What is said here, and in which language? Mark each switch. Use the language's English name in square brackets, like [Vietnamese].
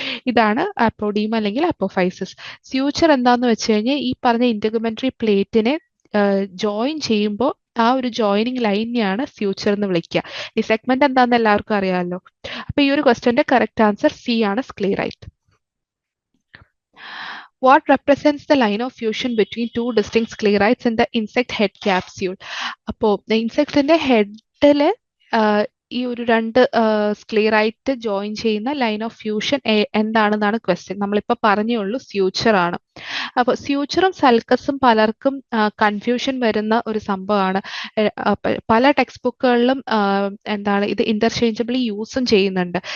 [Malayalam] ഇതാണ് അപ്പോഡീം അല്ലെങ്കിൽ അപ്പോഫൈസിസ്. സ്യൂച്ചർ എന്താന്ന് വെച്ച് കഴിഞ്ഞാൽ ഈ പറഞ്ഞ ഇന്റർഗ്യുമെന്ററി പ്ലേറ്റിനെ ജോയിൻ ചെയ്യുമ്പോൾ ആ ഒരു ജോയിനിങ് ലൈനെയാണ് ഫ്യൂച്ചർ എന്ന് വിളിക്കുക. ഈ സെഗ്മെന്റ് എന്താണെന്ന് എല്ലാവർക്കും അറിയാമല്ലോ. അപ്പൊ ഈ ഒരു ക്വസ്റ്റ്യന്റെ കറക്റ്റ് ആൻസർ സി ആണ്, സ്ക്ലീറൈറ്റ്. [English] What represents the line of fusion between 2 distinct sclerites in the insect head capsule? [Malayalam] അപ്പോൾ ഇൻസെക്ട്സിന്റെ ഹെഡില് ഈ ഒരു രണ്ട് സ്ക്ലീറൈറ്റ് ജോയിൻ ചെയ്യുന്ന ലൈൻ ഓഫ് ഫ്യൂഷൻ എന്താണെന്നാണ് ക്വസ്റ്റ്യൻ. നമ്മളിപ്പോൾ പറഞ്ഞേ ഉള്ളൂ സ്യൂച്ചർ ആണ്. അപ്പോൾ സ്യൂച്ചറും സൽക്കസും പലർക്കും കൺഫ്യൂഷൻ വരുന്ന ഒരു സംഭവമാണ്. പല ടെക്സ്റ്റ് ബുക്കുകളിലും എന്താണ് ഇത് ഇന്റർചേഞ്ചബിളി യൂസും ചെയ്യുന്നുണ്ട്.